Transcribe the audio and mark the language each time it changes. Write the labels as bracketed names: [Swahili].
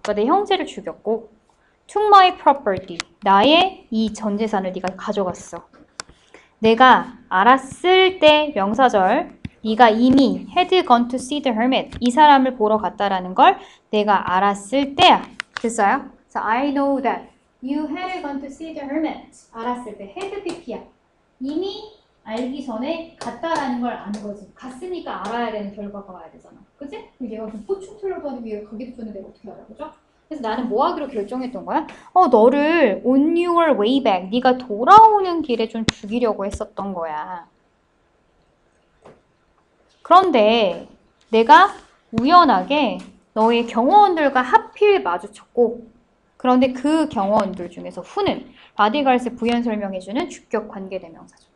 [Korean] 그러니까 내 형제를 죽였고 [English] took my property. [Korean] 나의 이 전 재산을 네가 가져갔어. 내가 알았을 때 명사절 네가 이미 [English] had gone to see the hermit. [Korean] 이 사람을 보러 갔다라는 걸 내가 알았을 때야. 됐어요? [English] So I know that you had gone to see the hermit. [Korean] 알았을 때 had pp야. 이미 알기 전에 갔다라는 걸 아는 거지. 갔으니까 알아야 되는 결과가 와야 되잖아. 그치? 얘가 포충 틀려고 하는 게 가기도 전에 내가 어떻게 알아? 그죠? 그래서 나는 뭐 하기로 결정했던 거야? 너를 [English] on your way back. [Korean] 네가 돌아오는 길에 좀 죽이려고 했었던 거야. 그런데 내가 우연하게 너의 경호원들과 하필 마주쳤고 그런데 그 경호원들 중에서 who는 바디가르스 부연 설명해주는 주격 관계대명사죠.